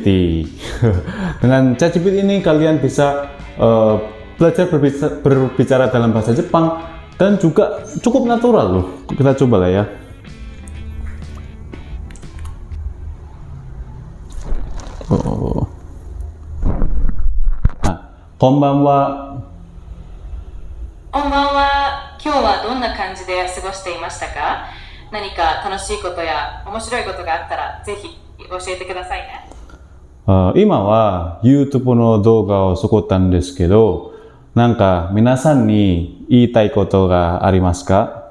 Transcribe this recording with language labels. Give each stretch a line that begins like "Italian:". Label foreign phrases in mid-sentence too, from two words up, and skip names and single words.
Indonesian: Dengan ChatGPT ini kalian bisa belajar berbicara dalam bahasa Jepang dan juga cukup natural loh. Kita coba lah ya. Nah,
Japanese: konbanwa. こんばんは。今日はどんな感じで過ごしていましたか？何か楽しいことや面白いことがあったらぜひ教えてくださいね。今は YouTube の動画を作ったんですけど、なんか皆さんに言いたいことがありますか？